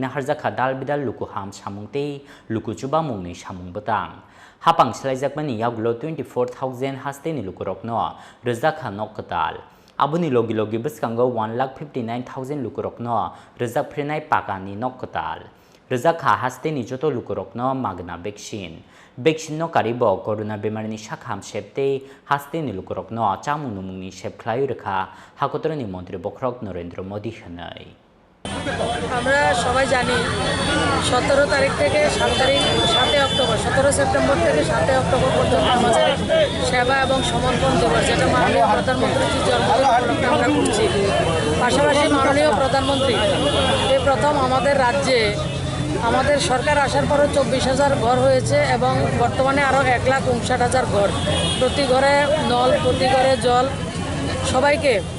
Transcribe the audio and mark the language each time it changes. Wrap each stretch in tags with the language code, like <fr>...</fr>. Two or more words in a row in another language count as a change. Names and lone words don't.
<brx>नाहारजाखा दाल बिदाल लुकुहाम सामुंते लुकुचुबा मुंनि सामुं बतां हापां सलाइजाकमानि यागुलो 24,000 हास्तेनि लुकुरकनो रजाखा नकताल आबुनि लोगि लोगि बसकांगो 1,59,000 लुकुरकनो रजाफ्रेनाय पाकानि नकताल रजाखा हास्तेनि जतो लुकुरकनो मागना वैक्सीन नो कारिबो कोरोना बेमारनि शाखाम सेपते हास्तेनि लुकुरकनो चामु नुमुंनि सेपख्लाय रखा हाकोतरनि मन्त्री बख्रक नरेन्द्र मोदी हनै</brx> <bn>আমরা সবাই জানি 17 তারিখ থেকে 7 অক্টোবর 17 সেপ্টেম্বর থেকে 7 অক্টোবর পর্যন্ত আমাদের সেবা এবং সমর্পণ দিবস যেটা মাননীয় প্রধানমন্ত্রীর জন্মদিন উপলক্ষে আমরা করছি পাশাপাশি মাননীয় প্রধানমন্ত্রী এই প্রথম আমাদের রাজ্যে আমাদের সরকার আসার পরও 24,000 ঘর হয়েছে এবং বর্তমানে আরও 1,59,000 ঘর প্রতি ঘরে নল প্রতি ঘরে জল সবাইকে</bn>